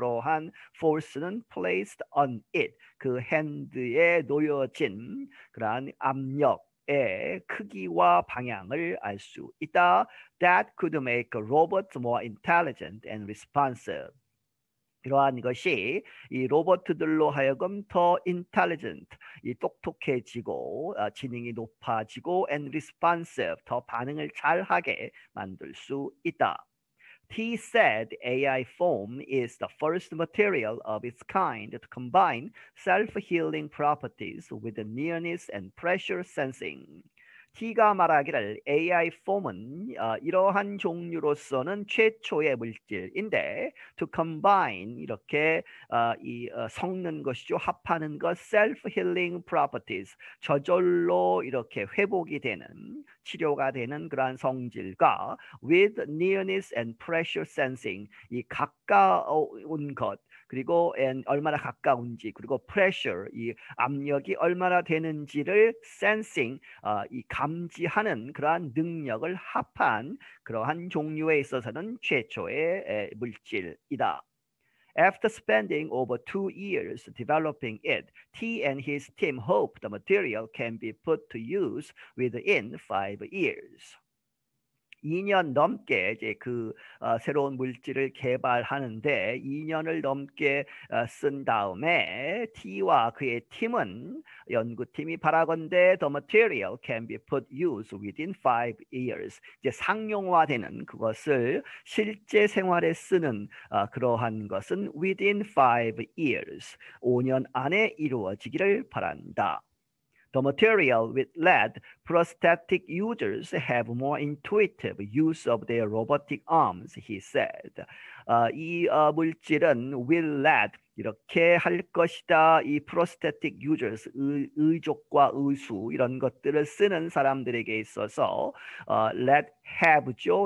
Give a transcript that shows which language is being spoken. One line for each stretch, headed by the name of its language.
Korean: 그러한 force는
English: placed on it,
Korean: 그 핸드에 놓여진 그러한 압력 의 크기와 방향을 알 수 있다.
English: That could make robots more intelligent and responsive.
Korean: 이러한 것이 이 로봇들로 하여금 더 intelligent, 이 똑똑해지고 지능이 높아지고
English: and responsive,
Korean: 더 반응을 잘하게 만들 수 있다.
English: He said AI foam is the first material of its kind to combine self-healing properties with nearness and pressure sensing.
Korean: T가 말하기를 AI 폼은 이러한 종류로서는 최초의 물질인데
English: to combine,
Korean: 이렇게 섞는 것이죠. 합하는 것,
English: self-healing properties,
Korean: 저절로 이렇게 회복이 되는, 치료가 되는 그러한 성질과
English: with nearness and pressure sensing,
Korean: 이 가까운 것, 그리고 얼마나 가까운지, 그리고 pressure, 이 압력이 얼마나 되는지를 sensing, 이 감지하는 그러한 능력을 합한 그러한 종류에 있어서는 최초의 물질이다.
English: After spending over 2 years developing it, T and his team hope the material can be put to use within 5 years.
Korean: 2년 넘게 이제 새로운 물질을 개발하는데 2년을 넘게 쓴 다음에 T와 그의 팀은, 연구팀이 바라건대
English: the material can be put use within 5 years.
Korean: 이제 상용화되는, 그것을 실제 생활에 쓰는 그러한 것은
English: within 5 years,
Korean: 5년 안에 이루어지기를 바란다.
English: The material will let prosthetic users have more intuitive use of their robotic arms, he said.
Korean: 이 물질은
English: will let,
Korean: 이렇게 할 것이다. 이
English: prosthetic users,
Korean: 의족과 의수 이런 것들을 쓰는 사람들에게 있어서
English: let have
Korean: 죠.